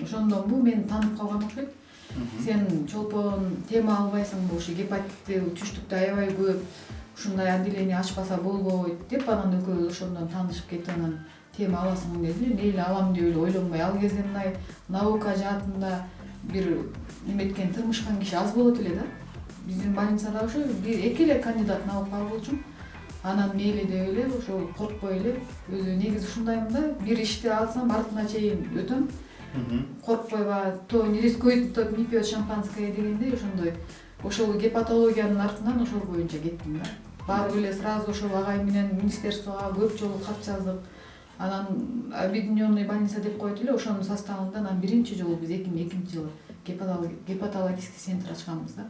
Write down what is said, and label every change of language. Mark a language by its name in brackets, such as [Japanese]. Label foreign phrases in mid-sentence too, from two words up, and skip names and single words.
[Kyrgyz] Ошондон бул мени таанып калган окшойт. Сен Чолпон тема албайсыңбы, ушу гепатитти түштүктө аябай көп, ушундай отделение ачпаса болбойт деп анан экөөбүз ошондон таанышып кетип, анан тема аласың деди, мейли алам деп эле ойлонбой, ал кезде мындай наука жаатында бир эметкен тырмышкан киши аз болот эле да. Биздин больницада ошо эки эле [Russian] кандидат наука [Kyrgyz] болчу. Анан мейли деп эле ошо коркпой эле өзү негизи ушундаймын да, бир ишти алсам артына чейин өтөм. Коркпойбу, [Russian] то не рискует, тот не пьет шампанское [Kyrgyz] дегендей ошондой. Ошол гепатологиянын артынан ошол боюнча кеттим да. Барып эле сразу ошол агай менен министерствого көп жолу кат жаздык. Анан [Russian] объединенный больница [Kyrgyz] деп коет эле, ошонун составында анан биринчи жолу биз 2002 жылы [Russian] гепатологический центр [Kyrgyz] ачканбыз да.